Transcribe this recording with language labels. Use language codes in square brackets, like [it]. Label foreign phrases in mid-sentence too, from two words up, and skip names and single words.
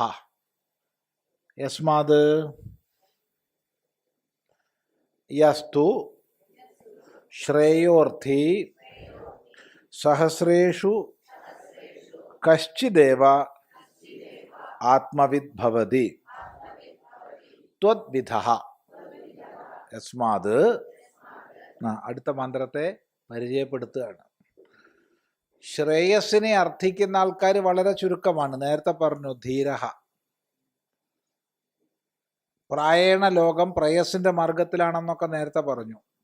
[sa] यस्माद् यस्तु श्रेयोर्थी सहस्रेषु कश्चिदेव आत्मविद् भवति त्वद्विधः। [ml] यस्माद् അടുത്ത മന്ത്രത്തെ പരിചയപ്പെടുത്തുകയാണ്. ശ്രേയസ്സിനെ അർത്ഥിക്കുന്ന ആൾക്കാർ വളരെ ചുരുക്കമാണ്. നേരത്തെ പറഞ്ഞു ധീരഹ. പ്രായേണ ലോകം പ്രേയസിന്റെ മാർഗത്തിലാണെന്നൊക്കെ നേരത്തെ പറഞ്ഞു.